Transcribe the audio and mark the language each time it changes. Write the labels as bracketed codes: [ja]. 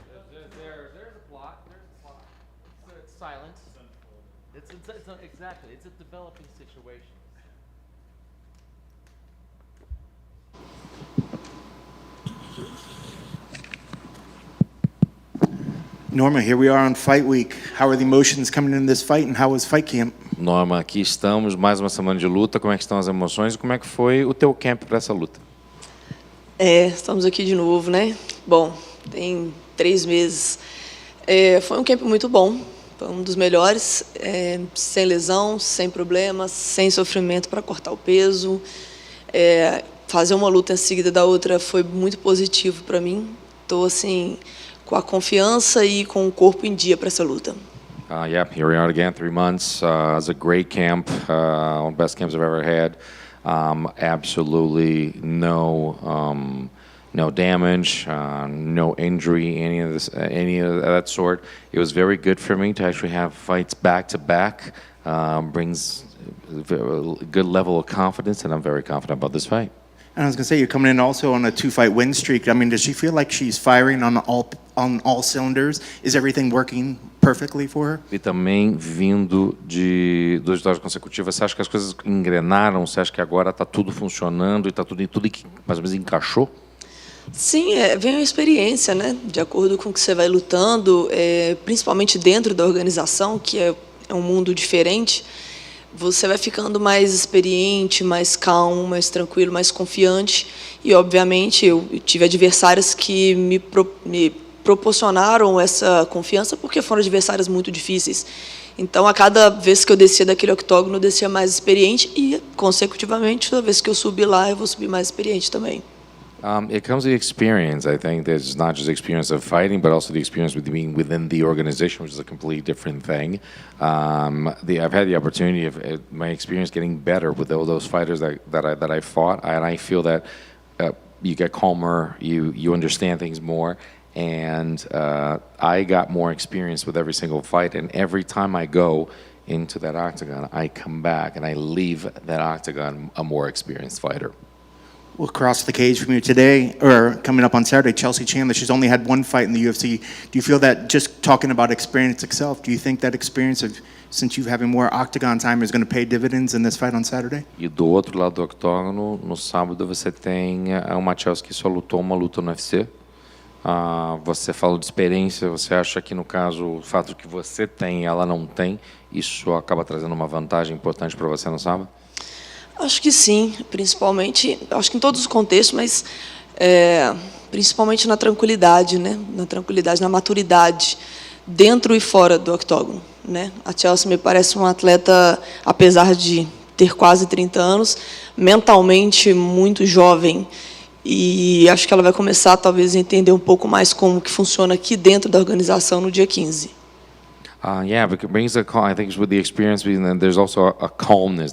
[en] There's a plot. It's silent. Exactly. It's a developing situation. Norma, here we are on fight week. How are the emotions coming in this fight, and how was fight camp? [pt] Norma, aqui estamos, mais uma semana de luta. Como é que estão as emoções e como é que foi o teu camp para essa luta? Estamos aqui de novo, né? Bom, tem 3 meses. Foi um camp muito bom, foi um dos melhores, sem lesão, sem problemas, sem sofrimento para cortar o peso. Fazer uma luta em seguida da outra foi muito positivo para mim. Estou assim com a confiança e com o corpo em dia para essa luta. [en] Yeah, here we are again, 3 months. It was a great camp, one of the best camps I've ever had. Absolutely no damage, no injury, any of that sort. It was very good for me to actually have fights back to back. Brings a good level of confidence, and I'm very confident about this fight. And I was going to say, you're coming in also on a 2-fight win streak. I mean, does she feel like she's firing on all cylinders? Is everything working perfectly for her? [pt] E também vindo de 2 vitórias consecutivas, você acha que as coisas engrenaram? Você acha que agora está tudo funcionando e está tudo que mais ou menos encaixou? Sim, vem a experiência, né? De acordo com o que você vai lutando, principalmente dentro da organização, que é um mundo diferente. Você vai ficando mais experiente, mais calmo, mais tranquilo, mais confiante. E, obviamente, eu tive adversários que me proporcionaram essa confiança porque foram adversários muito difíceis. Então, a cada vez que eu descia daquele octógono, eu descia mais experiente e, consecutivamente, toda vez que eu subir lá, eu vou subir mais experiente também. [en] It comes with experience. I think there's not just the experience of fighting, but also the experience with being within the organization, which is a completely different thing. I've had the opportunity of my experience getting better with all those fighters that I fought, and I feel that you get calmer, you understand things more, and I got more experience with every single fight, and every time I go into that octagon, I come back and I leave that octagon a more experienced fighter. We'll cross the cage from you today, or coming up on Saturday, Chelsea Chandler. She's only had 1 fight in the UFC. Do you feel that just talking about experience itself, do you think that experience of since you having more octagon time, is going to pay dividends in this fight on Saturday? [pt] E do outro lado do octógono, no sábado você tem uma Chelsea que só lutou uma luta no UFC. Você falou de experiência, você acha que no caso o fato que você tem e ela não tem, isso acaba trazendo uma vantagem importante para você no sábado? Acho que sim, principalmente, acho que em todos os contextos, mas principalmente na tranquilidade, né? Na tranquilidade, na maturidade, dentro e fora do octógono, né? A Chelsea me parece uma atleta, apesar de ter quase 30 anos, mentalmente muito jovem, e acho que ela vai começar talvez a entender um pouco mais como que funciona aqui dentro da organização no dia 15. [en] Yeah, because it brings a calm. I think with the experience, and there's also a calmness.